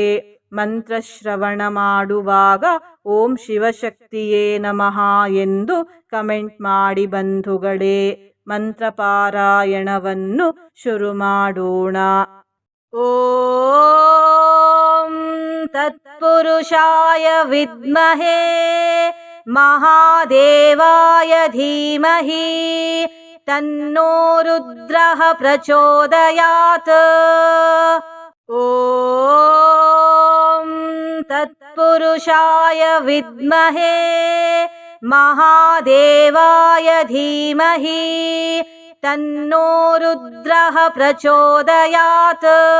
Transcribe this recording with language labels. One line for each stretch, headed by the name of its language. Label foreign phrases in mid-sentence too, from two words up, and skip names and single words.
Kannada: ಮಂತ್ರ ಶ್ರವಣ ಮಾಡುವಾಗ
Sanskrit: ಓಂ ಶಿವಶಕ್ತಿಯೇ ನಮಃ
Kannada: ಎಂದು ಕಮೆಂಟ್ ಮಾಡಿ ಬಂಧುಗಳೇ. ಮಂತ್ರ ಪಾರಾಯಣವನ್ನು ಶುರು ಮಾಡೋಣ.
Sanskrit: ಓಂ ತತ್ಪುರುಷಾಯ ವಿದ್ಮಹೇ ಮಹಾದೇವಾಯ ಧೀಮಹಿ ತನ್ನೋ ರುದ್ರಃ ಪ್ರಚೋದಯಾತ್. ಓಂ ತತ್ಪುರುಷಾಯ ವಿದ್ಮಹೇ ಮಹಾದೇವಾಯ ಧೀಮಹಿ ತನ್ನೋ ರುದ್ರಃ ಪ್ರಚೋದಯಾತ್.